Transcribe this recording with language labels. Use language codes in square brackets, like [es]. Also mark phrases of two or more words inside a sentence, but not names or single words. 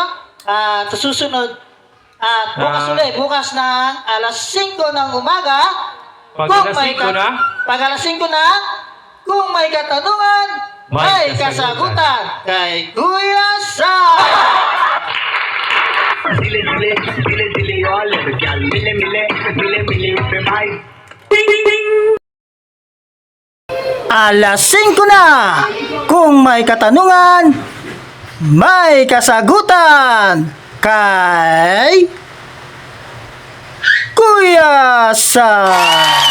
[tl] At sa susunod, at bukas ulit, bukas ng alas 5 ng umaga. Pag kung alas may 5 na? Pag alas 5 na, kung may katanungan, may kasagutan kay Kuya Sam! दिले दिले दिले दिले all over gal मिले मिले मिले मिले पे भाई Alas 5 na! Kung may katanungan, may kasagutan kay Kuya Sam!